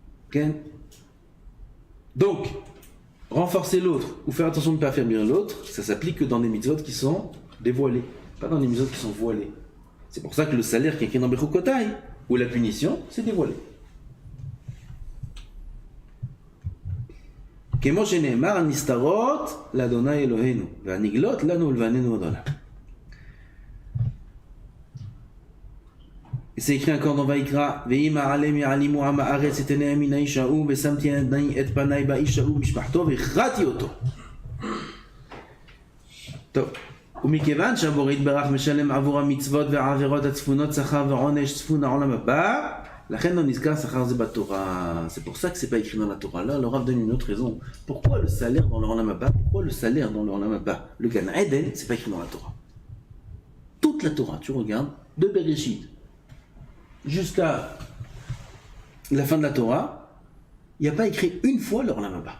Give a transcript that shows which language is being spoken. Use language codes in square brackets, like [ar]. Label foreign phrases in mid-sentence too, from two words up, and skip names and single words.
[he] Ken. [fr] Donc, renforcer l'autre ou faire attention de ne pas affaiblir l'autre, ça s'applique que dans des mitzvot qui sont dévoilés, pas dans des mitzvot qui sont voilés. C'est pour ça que le salaire qui est écrit dans Bechukotai, ou la punition, c'est dévoilé. [he] כמו שנאמר, הנסתרות לאדוני אלוהינו, והנגלות לנו ולבנינו עוד עולם. [fr] C'est écrit encore dans Vaikra, [he] ואם העלם יעלימו עם הארץ את עיניהם מן האיש ההוא, ושמתי את פניי באיש ההוא ומשפחתו, והכרעתי אותו. טוב, ומכיוון שהבורא יתברך משלם עבור המצוות והעבירות הצפונות שכר ועונש צפון העולם הבא, לכן לא נזכר שכר זה בתורה. [fr] C'est pour ça que c'est pas écrit dans la Torah. Là, le Rav donne une autre raison. Pourquoi le salaire dans le [he] עולם הבא? [fr] Pourquoi le salaire dans le [he] עולם הבא? [fr] Le [he] גן עדן, [fr] c'est pas écrit dans la Torah. Toute la Torah, tu regardes, de Bereshit jusqu'à la fin de la Torah, il n'y a pas écrit une fois le [he] עולם הבא.